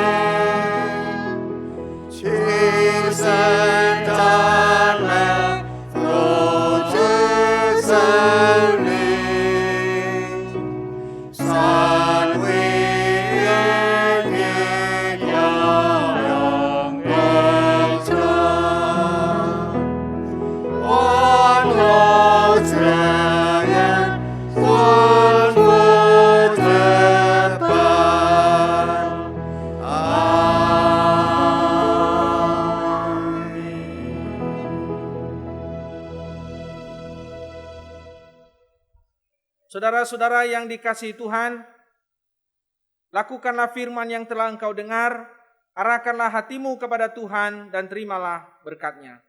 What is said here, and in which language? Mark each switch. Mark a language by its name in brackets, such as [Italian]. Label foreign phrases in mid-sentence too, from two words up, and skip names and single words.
[Hakka Chinese] 齊聲讚美父子聖靈，三位一體永永長，萬國之源，萬福之本。 [Indonesian] Saudara-saudara yang dikasihi Tuhan, lakukanlah firman yang telah engkau dengar, arahkanlah hatimu kepada Tuhan dan terimalah berkat-Nya.